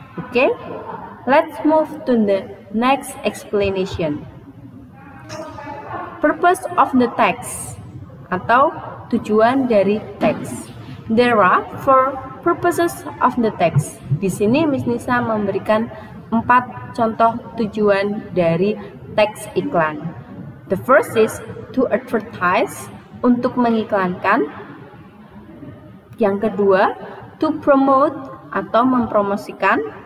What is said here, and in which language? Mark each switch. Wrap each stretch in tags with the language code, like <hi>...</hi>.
<en>Okay, let's move to the next explanation. Purpose of the text</en> <id>atau tujuan dari teks.</id> <en>There are 4 purposes of the text.</en> <id>Di sini Miss Nisa memberikan 4 contoh tujuan dari teks iklan.</id> <en>The first is to advertise,</en> <id>untuk mengiklankan. Yang kedua,</id> <en>to promote,</en> <id>atau mempromosikan.</id>